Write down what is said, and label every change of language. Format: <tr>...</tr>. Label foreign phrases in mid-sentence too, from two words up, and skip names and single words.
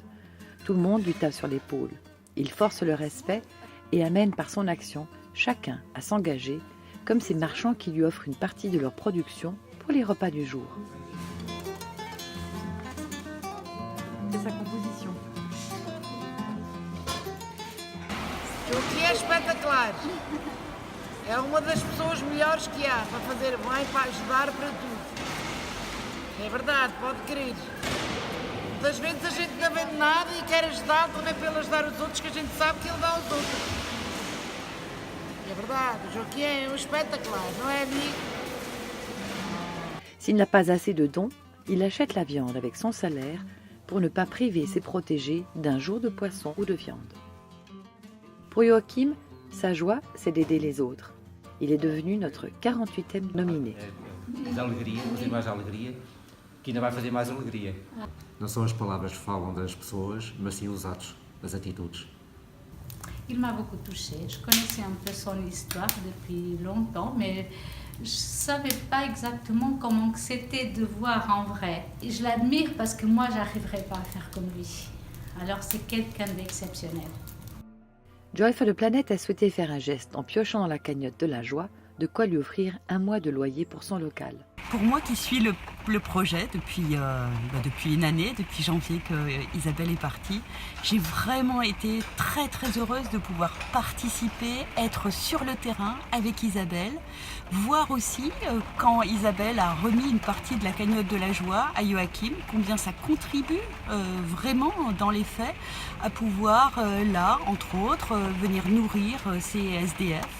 <fr>Tout le monde lui tape sur l'épaule. Il force le respect et amène par son action chacun à s'engager, comme ces marchands qui lui offrent une partie de leur production pour les repas du jour. C'est sa composition.</fr> <pt>Aqui é espetacular. É uma das pessoas melhores que há para fazer bem, para ajudar para tudo. É verdade, pode crer. Muitas vezes a gente não vende nada e quer ajudar também para ajudar os outros, que a gente sabe que ele dá aos outros. É verdade, o Joaquim é um espetacular, não é, amigo?</pt> <fr>S'il n'a pas assez de dons, il achète la viande avec son salaire pour ne pas priver ses protégés d'un jour de poisson ou de viande. Pour Joachim, sa joie, c'est d'aider les autres. Il est devenu notre 48e nominé.</fr> <pt>Da alegria, fazer mais alegria, que ainda vai fazer mais alegria. Não são as palavras que falam das pessoas, mas sim os atos, as atitudes.</pt> <fr>Il m'a beaucoup touchée. Je connaissais un peu son histoire depuis longtemps, mais je ne savais pas exactement comment c'était de voir en vrai. Et je l'admire parce que moi, je n'arriverais pas à faire comme lui. Alors c'est quelqu'un d'exceptionnel. Joy for the Planet a souhaité faire un geste en piochant dans la cagnotte de la joie, de quoi lui offrir 1 mois de loyer pour son local. Pour moi qui suis le projet depuis une année, depuis janvier que Isabelle est partie, j'ai vraiment été très très heureuse de pouvoir participer, être sur le terrain avec Isabelle, voir aussi quand Isabelle a remis une partie de la cagnotte de la joie à Joachim, combien ça contribue vraiment dans les faits à pouvoir là, entre autres, venir nourrir ces SDF.</fr>